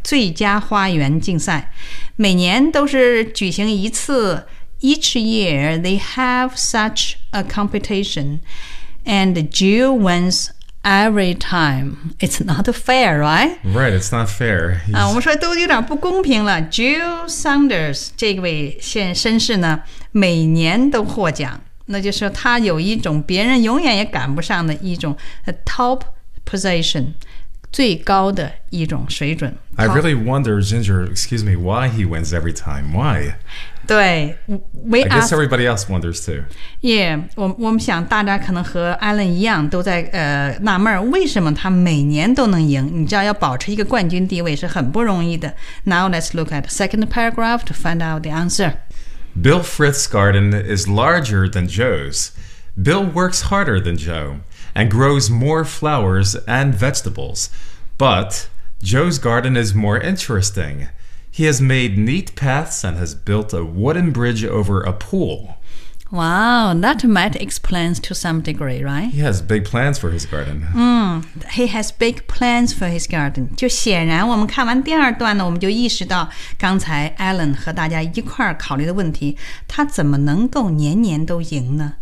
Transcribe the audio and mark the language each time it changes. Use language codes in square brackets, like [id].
[zh] 最佳花园竞赛每年都是举行一次。 [en] Each year they have such a competition, and Joe wins every time. It's not fair, right? Right, it's not fair. [zh] 我们说都有点不公平了。 Jill Saunders 这位先生是呢，每年都获奖，那就是他有一种别人永远也赶不上的一种 [en] top position。 [zh] 最高的一种水准。 [en] I really wonder, Ginger, excuse me, why he wins every time. Why? [zh] 对 [en] I guess everybody else wonders too. Yeah, [zh] 我们想大家可能和 Alan 一样都在纳闷为什么他每年都能赢你知道要保持一个冠军地位是很不容易的。 [en] Now let's look at the second paragraph to find out the answer. Bill Frith's garden is larger than Joe's. Bill works harder than Joe. And grows more flowers and vegetables. But Joe's garden is more interesting. He has made neat paths and has built a wooden bridge over a pool. Wow, that might explain to some degree, right? He has big plans for his garden. He has big plans for his garden. [zh] 就显然我们看完第二段呢，我们就意识到刚才 Alan 和大家一块儿考虑的问题，他怎么能够年年都赢呢？